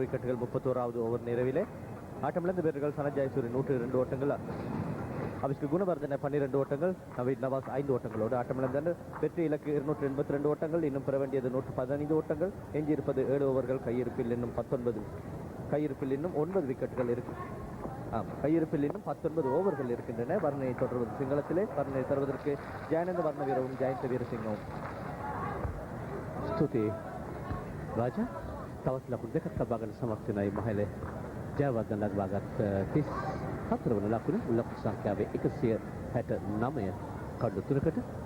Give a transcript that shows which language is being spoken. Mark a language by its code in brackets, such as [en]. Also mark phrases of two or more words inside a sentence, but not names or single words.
[ta] விக்கெட்டுகள் 31வது ஓவர் நிறைவிலே ஆட்டமிழந்த வீரர்கள் சனத் ஜெயசூரிய 102 ஓட்டங்கள் அவிஷ்க குணவர்தன 12 ஓட்டங்கள் நவீத் நவாஸ் 5 ஓட்டங்களோடு ஆட்டமிழந்தனர் வெற்றி இலக்கு 282 ஓட்டங்கள் இன்னும் பெற வேண்டியது 115 ஓட்டங்கள் எஞ்சியிருப்பது 7 ஓவர்கள் கையிருப்பில் இன்னும் 9 விக்கெட்டுகள் இருக்கு கையிருப்பில் இன்னும் 19 ஓவர்கள் இருக்கின்றன. வர்ணனை தொடர்வது சிங்களத்திலே வர்ணனை தருவதற்கு ஜெயநந்த வர்ண வீரவும் ஜெயந்த வீரசிங்கவும் [si] ස්තුතියි රාජා තවත් ලකුණු දෙකක් ලබාගෙන සමත් වෙනයි මහල ජයවර්ධන ලබාගත් 34 වන ලකුණ ලකුණු සංඛ්‍යාවේ 169 කඩලු 3කට